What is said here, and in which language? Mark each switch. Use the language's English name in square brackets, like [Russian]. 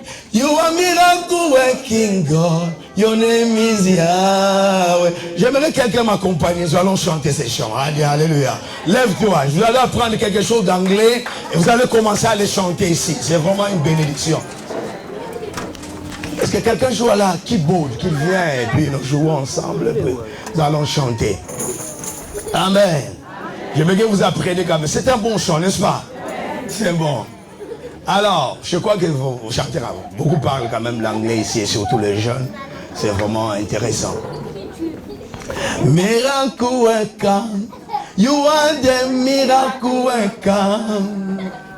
[English] You are miracle working God. Your name is Yahweh. [French] J'aimerais que quelqu'un m'accompagne. Nous allons chanter ces chants. Alléluia. Lève-toi. Je vais aller apprendre quelque chose d'anglais et vous allez commencer à les chanter ici. C'est vraiment une bénédiction. Est-ce que quelqu'un joue à la keyboard, qui vient et puis nous jouons ensemble et puis nous allons chanter. Amen. J'aimerais que vous appreniez quand même. C'est un bon chant, n'est-ce pas? C'est bon. Alors, je crois que vous chantez. Beaucoup parlent quand même l'anglais ici, et surtout les jeunes. C'est vraiment intéressant. [English] Miracle worker, you are the miracle worker.